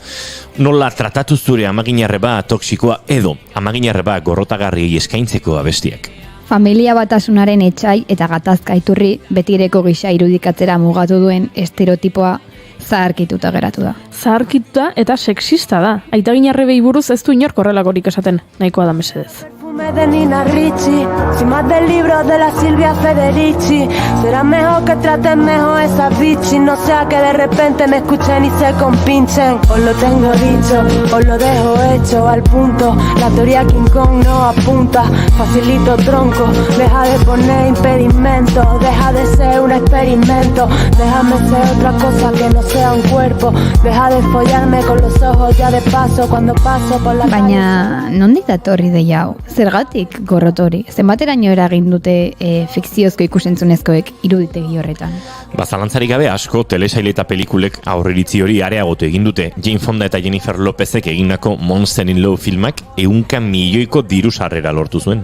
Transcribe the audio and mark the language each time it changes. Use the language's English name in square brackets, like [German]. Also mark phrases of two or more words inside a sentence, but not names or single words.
[Basque] Nola tratatu zure amaginarreba toksikoa edo amaginarreba gorrotagarriei eskaintzeko abestiak. Familia batasunaren etsai eta gatazka iturri betireko gisa irudikatzera mugatu duen estereotipoa zaharkituta geratu da. Zaharkituta eta sexista da. Aitaginarrebei buruz ez du inork horrelakorik esaten, nahikoa da mesedez. [Spanish] De Nina Ricci, sin más del libro de la Silvia Federici. Será mejor que traten mejor esa bichi, no sea que de repente me escuchen y se compinchen. Os lo tengo dicho, os lo dejo hecho al punto. La teoría King Kong no apunta, facilito tronco. Deja de poner impedimentos, deja de ser un experimento. Déjame ser otra cosa que no sea un cuerpo. Deja de follarme con los ojos ya de paso cuando paso por la calle. [Basque] Baina, nondik datorri deia hau? Zergatik gorrotori? Zenbateraino eragin dute fikziozko ikusentzunezkoek iruditegi horretan? Zalantzarik gabe asko telesaile eta pelikulek aurriritzi hori areagotu egin dute. Jane Fonda eta Jennifer Lopezek egindako Monster in Law filmak 100 milioiko diru sarrera lortu zuen.